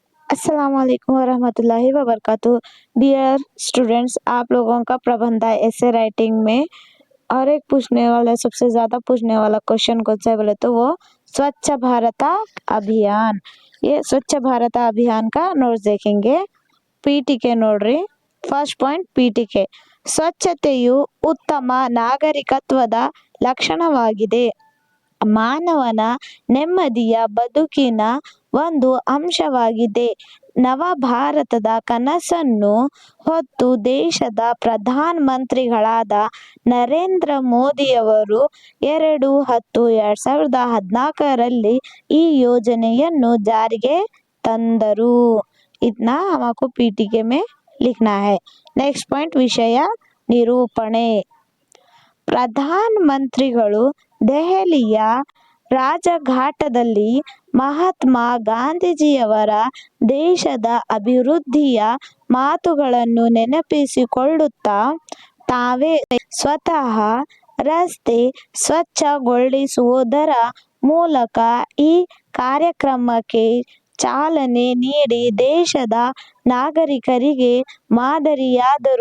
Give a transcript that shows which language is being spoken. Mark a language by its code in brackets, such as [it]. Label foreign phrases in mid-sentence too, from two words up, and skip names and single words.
[ar] السلام عليكم ورحمة الله وبركاته. [en] dear students, [hi] आप लोगों का प्रबंध है ऐसे राइटिंग में और एक पूछने वाला सबसे ज्यादा पूछने वाला क्वेश्चन कौन सा है बोले तो वो स्वच्छ भारत अभियान। ये स्वच्छ भारत अभियान का नोट्स देखेंगे। [kn] ಪೀಠಿಕೆ ನೋಡ್ರಿ. [en] first point [kn] ಪೀಠಿಕೆ. ಸ್ವಚ್ಛತೆಯು ಉತ್ತಮ ನಾಗರಿಕತ್ವದ ಲಕ್ಷಣವಾಗಿದೆ. ಮಾನವನ ನೆಮ್ಮದಿಯ ಬದುಕಿನ ಒಂದು ಅಂಶವಾಗಿದೆ. ನವ ಭಾರತದ ಕನಸನ್ನು ಹೊತ್ತು ದೇಶದ ಪ್ರಧಾನ ಮಂತ್ರಿಗಳಾದ ನರೇಂದ್ರ ಮೋದಿಯವರು 2014ರಲ್ಲಿ ಈ ಯೋಜನೆಯನ್ನು ಜಾರಿಗೆ ತಂದರು. [hi] इतना हमको पीटीके में लिखना है। [en] next point [kn] ವಿಷಯ ನಿರೂಪಣೆ. ಪ್ರಧಾನ ಮಂತ್ರಿಗಳು ದೆಹಲಿಯ ರಾಜಘಾಟದಲ್ಲಿ ಮಹಾತ್ಮ ಗಾಂಧೀಜಿಯವರ ದೇಶದ ಅಭಿವೃದ್ಧಿಯ ಮಾತುಗಳನ್ನು ನೆನಪಿಸಿಕೊಳ್ಳುತ್ತಾ ತಾವೇ ಸ್ವತಃ ರಸ್ತೆ ಸ್ವಚ್ಛಗೊಳಿಸುವುದರ ಮೂಲಕ ಈ ಕಾರ್ಯಕ್ರಮಕ್ಕೆ ಚಾಲನೆ ನೀಡಿ ದೇಶದ ನಾಗರಿಕರಿಗೆ ಮಾದರಿಯಾದರು.